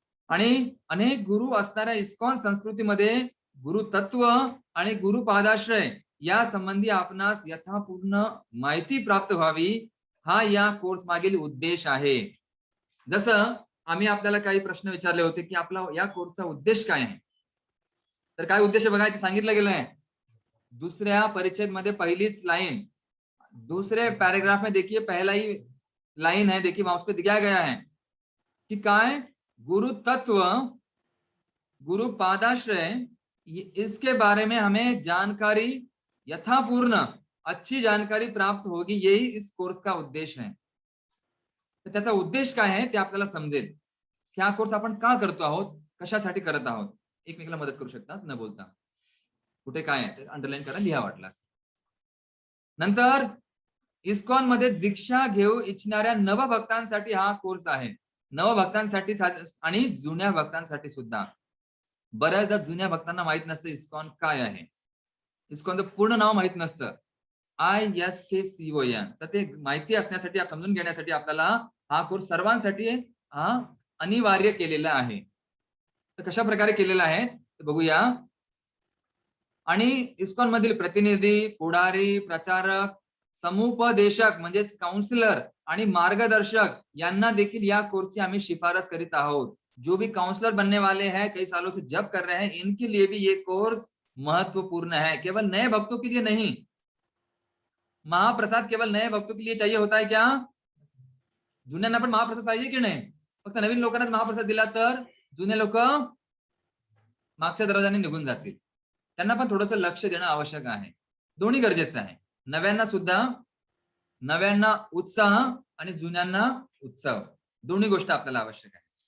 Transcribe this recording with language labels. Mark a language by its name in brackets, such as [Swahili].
[Marathi] आणि अनेक गुरु असणाऱ्या इस्कॉन संस्कृतीमध्ये गुरुतत्व आणि गुरुपादाश्रय या संबंधी आपणास यथापूर्ण माहिती प्राप्त व्हावी, हा या कोर्स मागील उद्देश आहे. जसं आम्ही आपल्याला काही प्रश्न विचारले होते की आपला या कोर्सचा उद्देश काय आहे, तर काय उद्देश आहे बघा, इथे सांगितलं गेलं आहे. दूसऱ्या परिच्छेद मध्ये पहिलीच लाइन, [Hindi] दूसरे पैराग्राफ में देखिए पहला ही लाइन है, देखिए माउस पे दिखाया गया है कि काय गुरु तत्व, गुरु पादाश्रय, इसके बारे में हमें जानकारी, यथापूर्ण अच्छी जानकारी प्राप्त होगी, यही इस कोर्स का उद्देश है. [Marathi] तर त्याचा उद्देश काय आहे ते आपल्याला समजेल की हा कोर्स आपण का करतो आहोत, कशासाठी करत आहोत. एकमेकाला मदत करू शकतात न बोलता. कुठे काय आहे ते अंडरलाईन करा, लिहा वाटल्यास. नंतर इस्कॉन मध्ये दीक्षा घेऊ इच्छिणाऱ्या नवभक्तांसाठी हा कोर्स आहे. नवभक्तांसाठी आणि जुन्या भक्तांसाठी सुद्धा. बऱ्याचदा जुन्या भक्तांना माहित नसतं इस्कॉन काय आहे, इस्कॉनचं पूर्ण नाव माहित नसतं, ISKCON. तर ते माहिती असण्यासाठी, समजून घेण्यासाठी आपल्याला हा कोर्स सर्वांसाठी हा अनिवार्य केलेला आहे. तर कशा प्रकारे केलेला आहे ते बघूया. आणि इस्कॉन मधील प्रतिनिधी, पुढारी, प्रचारक, समुपदेशक म्हणजेच काउंसलर आणि मार्गदर्शक यांना देखील या कोर्सची आम्ही शिफारस करीत आहोत. [Hindi] जो भी काउंसलर बनने वाले हैं, कई सालों से जब कर रहे हैं, इनके लिए भी ये कोर्स महत्वपूर्ण है. केवल नए भक्तों के लिए नहीं. महाप्रसाद केवल नए भक्तों के लिए चाहिए होता है क्या? [Marathi] जुन्यांना पण महाप्रसाद पाहिजे की नाही? फक्त नवीन लोकांनाच महाप्रसाद दिला तर जुने लोक मागच्या दरवाजाने निघून जातील. त्यांना पण थोडंसं लक्ष देणं आवश्यक आहे. दोन्ही गरजेचं आहे. नव्यांना सुद्धा, नव्यांना उत्साह आणि जुन्यांना उत्सव, दोन्ही गोष्ट आपल्याला आवश्यक आहे.